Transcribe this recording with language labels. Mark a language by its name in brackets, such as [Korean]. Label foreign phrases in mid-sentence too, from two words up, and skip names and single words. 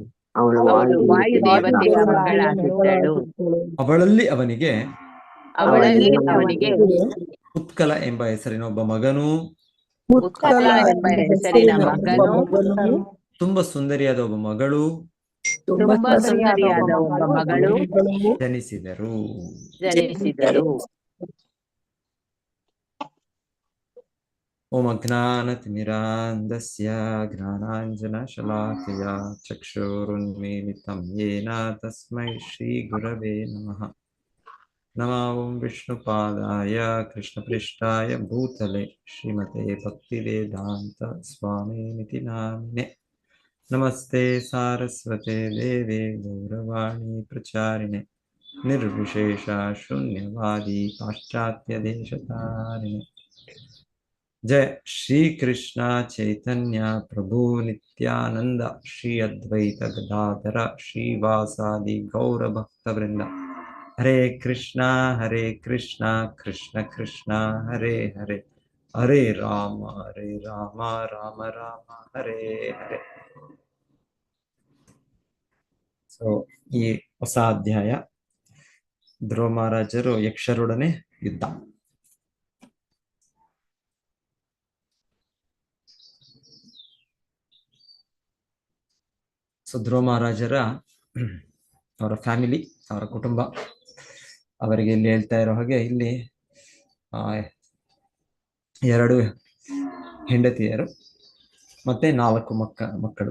[Kannada] ಅವಳಲ್ಲಿ ಅವನಿಗೆ ಉತ್ಕಲ ಎಂಬ ಹೆಸರಿನ ಒಬ್ಬ ಮಗನೂ ತುಂಬಾ ಸುಂದರಿಯಾದ ಒಬ್ಬ ಮಗಳು ಜನಿಸಿದರು. [Sanskrit] ಓಂ ಅಜ್ಞಾನತಿಮಿರಾಂಧಸ್ಯ ಜ್ಞಾನಾಂಜನಶಲಾಕಯ ಚಕ್ಷುರುನ್ಮೀಲಿತಂ ಯೇನ ತಸ್ಮೈ ಶ್ರೀ ಗುರವೇ ನಮಃ. ನಮೋ ಓಂ ವಿಷ್ಣುಪಾದಾಯ ಕೃಷ್ಣಪೃಷ್ಠಾಯ ಭೂತಲೆ ಶ್ರೀಮತೆ ಭಕ್ತಿವೇದಾಂತ ಸ್ವಾಮಿನಿತಿ ನಾಮಿನೆ. ನಮಸ್ತೆ ಸಾರಸ್ವತೆ ದೇವೆ ಗೌರವಾಣಿ ಪ್ರಚಾರಿಣೆ ನಿರ್ವಿಶೇಷ ಶೂನ್ಯವಾದಿ ಪಾಶ್ಚಾತ್ಯ ದೇಶತಾರಿಣೆ. ಜಯ ಶ್ರೀ ಕೃಷ್ಣ ಚೈತನ್ಯ ಪ್ರಭು ನಿತ್ಯಾನಂದ ಶ್ರೀ ಅದ್ವೈತ ಗದಾಧರ ಶ್ರೀವಾಸಾದಿ ಗೌರ ಭಕ್ತವೃಂದ. ಹರೇ ಕೃಷ್ಣ ಕೃಷ್ಣ ಕೃಷ್ಣ ಹರೇ ಹರೇ, ಹರೇ ರಾಮ ರಾಮ ರಾಮ ಹರೇ ಹರೇ. [Kannada] ಸೊ ಈ ಹೊಸ ಅಧ್ಯಾಯ ಧ್ರುವ ಮಹಾರಾಜರು ಯಕ್ಷರೊಡನೆ ಯುದ್ಧ. ಸೊ ಧ್ರುವ ಮಹಾರಾಜರ ಅವರ ಫ್ಯಾಮಿಲಿ, ಅವರ ಕುಟುಂಬ, ಅವರಿಗೆ ಇಲ್ಲಿ ಹೇಳ್ತಾ ಇರೋ ಹಾಗೆ ಇಲ್ಲಿ 2 ಹೆಂಡತಿಯರು ಮತ್ತೆ 4 ಮಕ್ಕಳು.